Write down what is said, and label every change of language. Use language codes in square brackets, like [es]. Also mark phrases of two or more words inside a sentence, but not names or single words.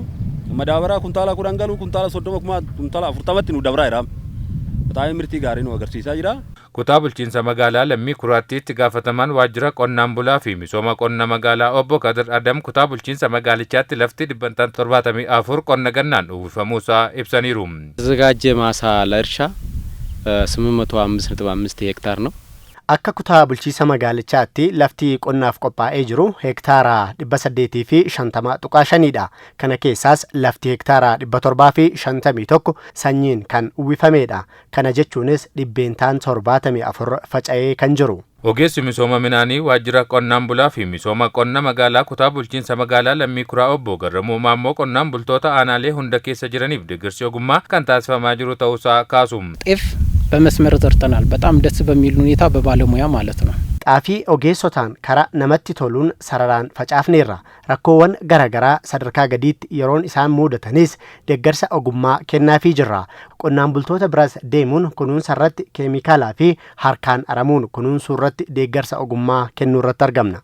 [om] Madaabaraa kuntaala 10 galu kuntaala 30 kuntaala 40tti nu dabraa jira. Bataayee mirtii gaarii nu agarsiisaa jira. Kutaa bulchiinsa magaalaa Lammii Kuraatti itti gaafatamaan waajjira qonnaan bulaa fi misooma qonna magaalaa obbo Kadir Adam kutaa bulchiinsa magaalichaatti lafti 74 qonna gannaan uwwifamuusaa ibsaniiru. [am] የተዘጋጀ ማሳ ለእርሻ 805.5 ሄክታር ነው. [om] Akka kutaa bulchiinsa magaalichaatti lafti qonnaaf qophaa'ee jiru hektaara 850.5dha. Kana keessaas lafti hektaara 751 sanyiin kan uwwifamedha. Kana jechuunis dhibbeentaan 74 faca'ee kan jiru. Ogeessi misooma midhaanii waajjira qonnaan bulaa fi misooma qonna magaalaa kutaa bulchiinsa magaalaa Lammii Kuraa obbo Garramuu Maammoo qonnaan bultoota aanaalee hunda keessa jiraniif deeggarsi ogummaa kan taasifamaa jiru ta'uusaa kaasu. [am] በመስመር ዘርተናል በጣም ደስ በሚል ሁኔታ በባለሙያ ማለት ነው። [om] Xaafii ogeessotaan karaa namatti toluun sararaan facaafneerra. Rakkoowwan garaagaraa sadarkaa gadiitti yeroon isaan mudatanis deeggarsa ogummaa kennaafii jirra. Qonnaan bultoota biras deemuun kunuunsa irratti keemikaalaa fi harkaan aramuun kunuunsuu irratti deeggarsa ogummaa kennuu irratti argamna.